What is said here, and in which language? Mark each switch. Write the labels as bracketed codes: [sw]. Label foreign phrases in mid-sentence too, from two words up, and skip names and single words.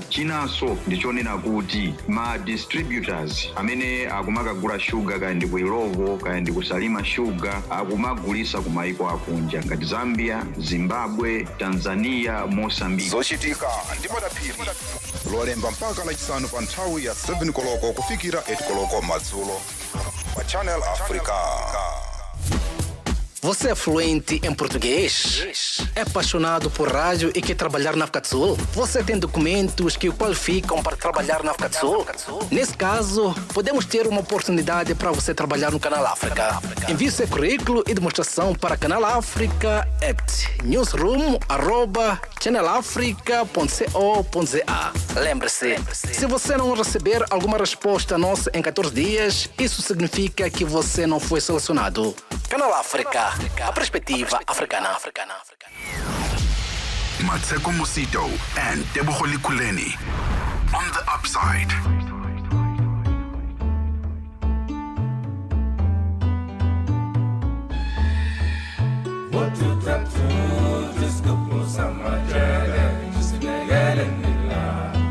[ny] Chinanso ndichonena kuti ma distributors amene akumakagula shuga kaya ndi ku Ilovo kaya ndi kusalima shuga akumagulisa ku maiko akunja ngati Zambia, Zimbabwe, Tanzania, Mozambique. Zochitika ndi madaphiri. Lolemba mpaka lachisanu pa nthawi ya 7 koloko kufikira 8 koloko madzulo pa Channel Africa. [pt] Você é fluente em português? É apaixonado por rádio e quer trabalhar na África do Sul? Você tem documentos que o qualificam para trabalhar na África do Sul? Nesse caso, podemos ter uma oportunidade para você trabalhar no Canal África. Envie seu currículo e demonstração para Canal África @ newsroom@channelafrica.co.za. Lembre-se, se você não receber alguma resposta nossa em 14 dias, isso significa que você não foi selecionado. Canal África, a perspectiva africana. [en] Mmatsheko Mosito and Tebogo Likuleni on the upside. What you got to just go for some journey, just to get in the line.